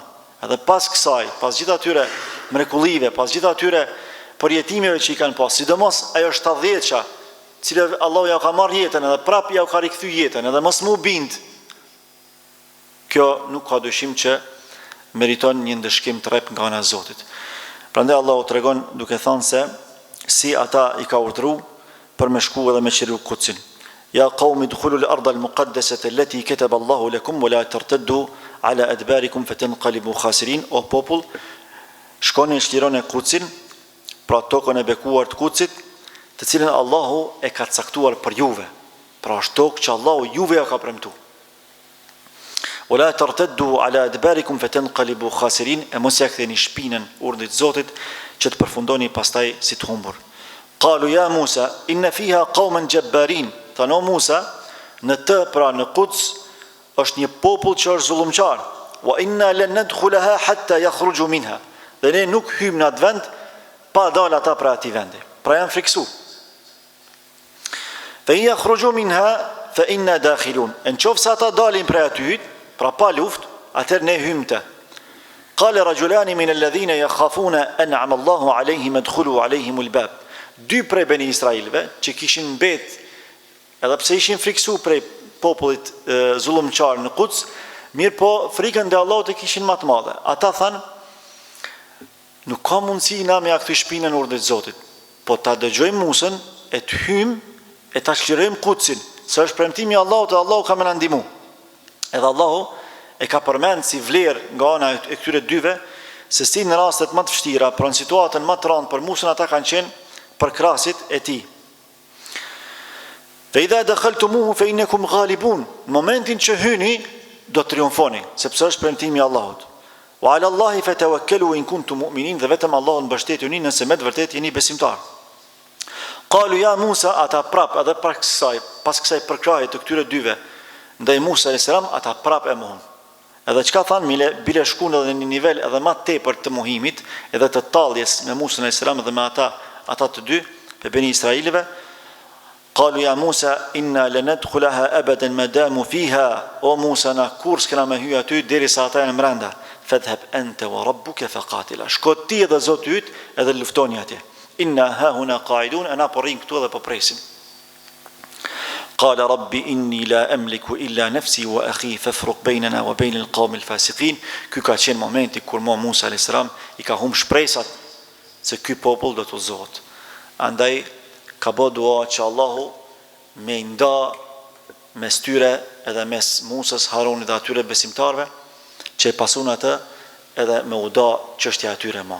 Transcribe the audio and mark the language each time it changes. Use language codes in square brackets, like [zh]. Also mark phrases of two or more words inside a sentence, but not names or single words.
[sq] Edhe pas kësaj, pas gjithë atyre mrekullive, pas gjithë atyre përjetimeve që i kanë pas, sidomos ajo 70-qa, cilë Allahu ja ka marrë jetën edhe prap ja ka rikthy jetën, edhe mos mu bind. Kjo nuk ka dyshim që meriton një ndëshkim të rrep nga ana e Zotit. Prandaj Allahu tregon duke thënë se si ata i ka urdhëruar për me shku edhe me qiru Kutsin. [ar] يا قوم ادخلوا الأرض المقدسة التي كتب الله لكم ولا ترتدوا على أدباركم فتنقلبوا خاسرين. [sq] O popull, shkoni e çlironi Kutsin, pra tokën e bekuar të Kutsit, të cilën Allahu e ka caktuar për juve. Pra është tokë që Allahu juve ja ka premtuar. [ar] ولا ترتدوا على أدباركم فتنقلبوا خاسرين, [sq] e mos ja ktheni shpinën urdhit Zotit që të përfundoni pastaj si të humbur. [ar] قالوا يا موسى إن فيها قوما جبارين. [sq] Thano Musa, në të pra në Kuts është një popull që është zullumçar. [ar] وإنا لن ندخلها حتى يخرجوا منها. [sq] Dhe ne nuk hym në atë vend pa dalë ata pra atij vendi. Pra janë friksu. [ar] فإن يخرجوا منها فإنا داخلون. [sq] Nëse ata dalin prej aty, pra pa luftë, atëherë ne hymte. [ar] قال رجلان من الذين يخافون أنعم الله عليهم ادخلوا عليهم الباب. [sq] Dy prej beni Israilëve që kishin mbet, edhe pse ishin friksu prej popullit zullumçar në Kuts, mirë po frikën dhe Allahut e kishin më të madhe. Ata thanë, nuk ka mundësi na me ja kthy shpinën urdhit Zotit, po ta dëgjojmë Musën e të hym e ta çlirojmë Kutsin, se është premtimi i Allahut dhe Allahu ka më na ndihmu. Edhe Allahu e ka përmend si vlerë nga ana e këtyre dyve, se si në rastet më të vështira, pra në situatën më të rëndë për Musën, ata kanë qenë për krasit e tij. [ar] فإذا دخلتموه فإنكم غالبون. [sq] Në momentin që hyni do të triumfoni, sepse është premtimi i Allahut. [ar] وعلى الله فتوكلوا إن كنتم مؤمنين, [sq] dhe vetëm Allahun mbështetuni nëse me të vërtetë jeni besimtar. [ar] قالوا يا موسى, [sq] ata prap edhe pas kësaj përkraje të këtyre dyve ndaj Musa a.s. ata prap e mohon. Edhe çka thanë, bile shkuan edhe në një nivel edhe më tepër të mohimit, edhe të talljes me Musa a.s. dhe me ata të dy, pe beni Israilëve. [ar] قالوا يا موسى إنا لن ندخلها أبدا ما داموا فيها. [sq] O Musa, na kur s'kena me hyj aty derisa ata janë brenda. [ar] فاذهب أنت وربك فقاتلا. [sq] Shko ti dhe Zoti yt edhe luftoni atje. [ar] إنا ها هنا قاعدون, [sq] ana po rrim këtu dhe po presim. [ar] قال رب إني لا أملك إلا نفسي وأخي فافرق بيننا وبين القوم الفاسقين. [sq] Ky ka qenë momenti kur Musa a.s. i ka humb shpresat se ky popull do të udhëzohet. Andaj ka bë dua që Allahu me nda mes tyre edhe mes Musës, Harunit dhe atyre besimtarve që e pasun atë edhe me u da çështja atyre më.